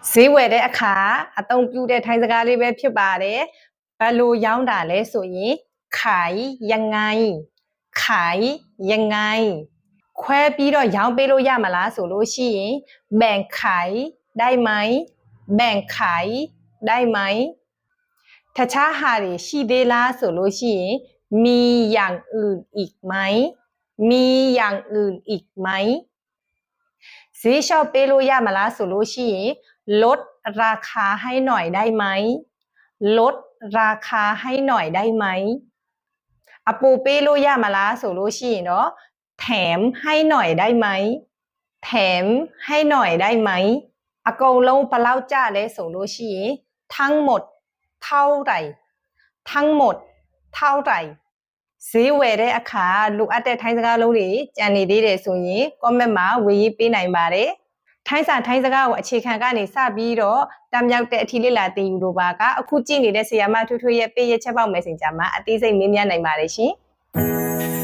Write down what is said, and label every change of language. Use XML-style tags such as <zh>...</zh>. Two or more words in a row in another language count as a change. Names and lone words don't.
<my>ဈေးဝယ်တဲ့အခါအသုံးပြုတဲ့ထိုင်းစကားလေးပဲဖြစ်ပါတယ်ဘယ်လိုရောင်းတာလဲဆိုရင်</my> <th>ขายยังไงขายยังไง</th> <my>ခွဲပြီးတော့ရောင်းပေးလို့ရမလားဆိုလို့ရှိရင်</my> <th>แบ่งขายได้ไหมแบ่งขาย ได้ไหม</th> <my>တခြားဟာတွေရှိသေးလားဆိုလို့ရှိရင်</my> <th>มีอย่างอื่นอีกไหมมีอย่างอื่นอีกไหม</th> <my>ဈေးလျှော့ပေးလို့ရမလားဆိုလို့ရှိရင်</my> <th>ล ดราคาให้หน่อยได้ไหมลดราคาให้หน่อยได้ไหม</th> <my>အပိုပေးလို့ရမလားဆိုလို့ရှိ ရင်တော့</my> <th>แถมให้หน่อยได้ไหมแถมให้หน่อยได้ไหม</th> <my>အကုန်လုံးဘယ်လောက်ကျလဲဆိုလို့ရှိရင်</my> <th>ทั้งหมดเท่าไหร่ทั้งหมดเท่าไหร่</th> <my>ဈေးဝယ်တဲ့အခါလိုအပ်တဲ့ထိုင်းစကားလုံးတွေကြံနေသေးတယ်ဆိုရင် comment မှာဝေရေးပေးနိုင်ပါတယ်ထိုင်းစာထိုင်းစကားကိုအခြေခံကနေစပြီးတော့တမ်းမြောက်တဲ့အထီးလေးလာတင်ယူလို့ပါကအခုကြည့်နေတဲ့ဆီယာမထွထွရဲ့ပေးရချက်ပေါက် Messenger မှာအသေးစိတ်မေးမြန်းနိုင်ပါတယ်ရှင်</my>